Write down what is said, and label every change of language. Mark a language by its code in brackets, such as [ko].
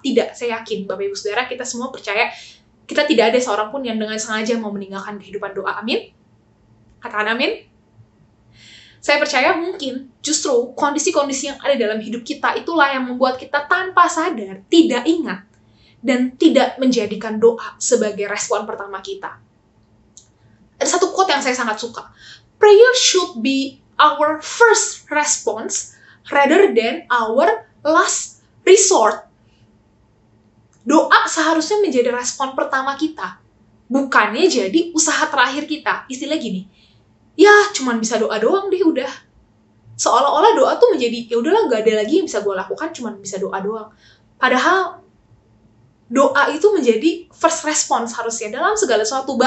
[id] Tidak, saya yakin Bapak Ibu Saudara, kita semua percaya kita tidak ada seorang pun yang dengan sengaja mau meninggalkan kehidupan doa. Amin? Katakan amin. Saya percaya mungkin justru kondisi-kondisi yang ada dalam hidup kita itulah yang membuat kita tanpa sadar tidak ingat dan tidak menjadikan doa sebagai respon pertama kita. Ada satu quote yang saya sangat suka. [en] Prayer should be our first response rather than our last resort. [id] Doa seharusnya menjadi respon pertama kita, bukannya jadi usaha terakhir kita. Istilah gini, ya cuman bisa doa doang deh udah. Seolah-olah doa tuh menjadi, ya udahlah gak ada lagi yang bisa gue lakukan, cuman bisa doa doang. Padahal doa itu menjadi [en] first response [id] harusnya dalam segala sesuatu.